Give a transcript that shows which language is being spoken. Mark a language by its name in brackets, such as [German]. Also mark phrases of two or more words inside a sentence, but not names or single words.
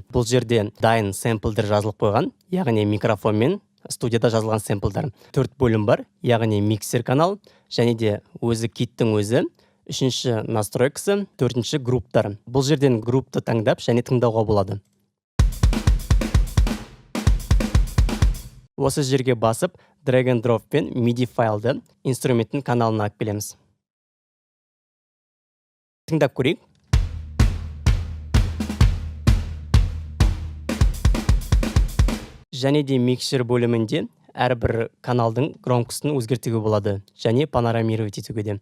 [Kazakh] Бұл жерде дайын сэмплдер жазылып қойған, яғни микрофонмен студияда жазылған сэмплдар. 4 бөлім бар, яғни миксер канал және де өзі киттің өзі. Үшінші настройкасы, төртінші групптар. Бұл жерден группты таңдап және тыңдауға болады. Осы жерге басып, [English] drag and drop [Kazakh] пен MIDI файлды инструменттің каналына алып келеміз. Тыңдап көрейік. Және де микшер бөлімінде әрбір каналдың громкостын өзгертуге болады және панорамировать етуге де.